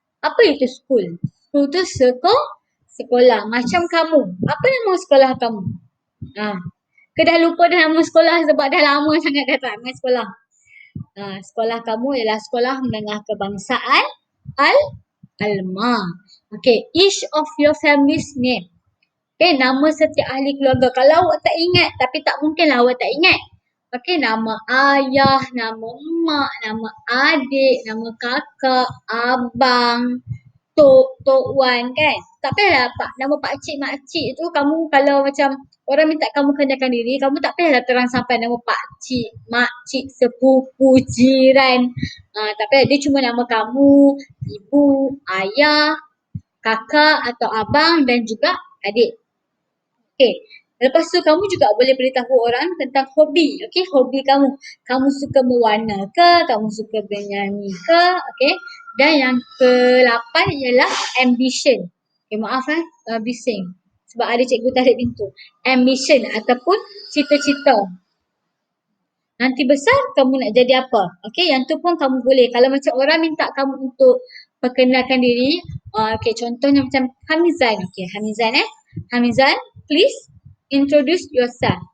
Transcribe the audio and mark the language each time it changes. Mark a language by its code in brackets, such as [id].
[ms] Apa itu school? School tu sekolah. Macam kamu. Apa nama sekolah kamu? Ke dah lupa dah nama sekolah sebab dah lama sangat dah tak main sekolah. Sekolah kamu ialah Sekolah Menengah Kebangsaan Alma. [en] Okay, each of your family's name. [ms] Okay, nama setiap ahli keluarga. Kalau awak tak ingat, tapi tak mungkinlah awak tak ingat. Okay, nama ayah, nama mak, nama adik, nama kakak, abang, Tok Wan kan. Tak payahlah nama pakcik, makcik tu kamu kalau macam orang minta kamu kenalkan diri, kamu tak payahlah terang sampai nama pakcik, makcik, sepupu, jiran. Tak payah, dia cuma nama kamu, ibu, ayah, kakak atau abang dan juga adik. Okay. Lepas tu kamu juga boleh beritahu orang tentang hobi. Okey, hobi kamu. Kamu suka mewarna ke? Kamu suka bernyanyi ke? Okey. Dan yang ke-8 ialah ambition. Okay, maaf bising. Sebab ada cikgu tarik pintu. Ambition ataupun cita-cita. Nanti besar kamu nak jadi apa? Okey, yang tu pun kamu boleh. Kalau macam orang minta kamu untuk perkenalkan diri. Okey, contohnya macam Hamizan. [en] Okey, Hamizan, please introduce yourself.